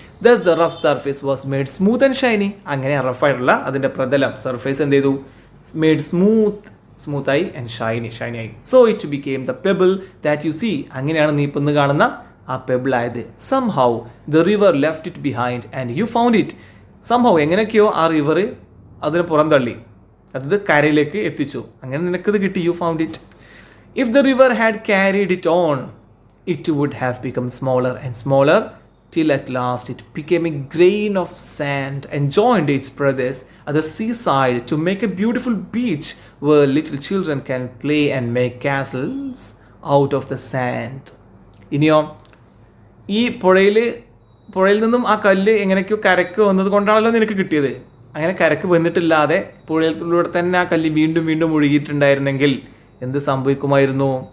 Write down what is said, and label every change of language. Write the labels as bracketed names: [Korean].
[English] thus the rough surface was made smooth and shiny, [Malayalam] അങ്ങനെ റഫായിട്ടുള്ള അതിൻ്റെ പ്രതലം സർഫേസ് എന്ത് ചെയ്തു, [English] Made സ്മൂത്തായി and shiny ആയി. So it became the pebble that you see, [Malayalam] അങ്ങനെയാണ് നീ ഇപ്പം കാണുന്ന ആ പെബിൾ ആയത്. [English] Somehow the river left it behind and you found it. [Malayalam] Somehow എങ്ങനെയൊക്കെയോ ആ റിവർ അതിനെ പുറന്തള്ളി, അത് കരയിലേക്ക് എത്തിച്ചു, അങ്ങനെ നിനക്കത് കിട്ടി, [English] You found it. If the river had carried it on it would have become smaller and smaller till at last it became a grain of sand and joined its brothers at the seaside to make a beautiful beach where little children can play and make castles out of the sand. [Malayalam] ഇനിയോ ഈ പുഴയിൽ നിന്നും ആ കല്ല് എങ്ങനെയൊക്കെയോ കരക്ക് വന്നത് കൊണ്ടാണല്ലോ നിനക്ക് കിട്ടിയത്. അങ്ങനെ കരക്ക് വന്നിട്ടില്ലാതെ പുഴയിലൂടെ തന്നെ ആ കല്ല് വീണ്ടും ഒഴുകിയിട്ടുണ്ടായിരുന്നെങ്കിൽ എന്ത് സംഭവിക്കുമായിരുന്നു?